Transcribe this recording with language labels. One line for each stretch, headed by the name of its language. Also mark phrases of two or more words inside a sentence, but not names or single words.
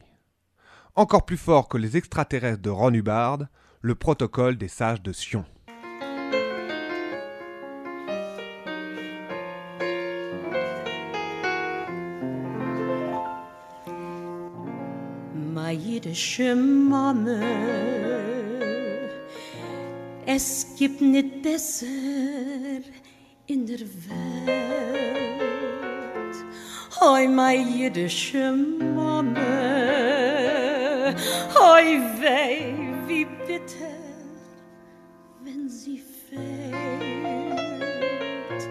French: Encore plus fort que les extraterrestres de Ron Hubbard, le protocole des sages de Sion.
German: Ma jüdische Mama, es gibt nicht besser in der Welt. Oi, ma jüdische Mama, oi weh, wie bitter, wenn sie fehlt.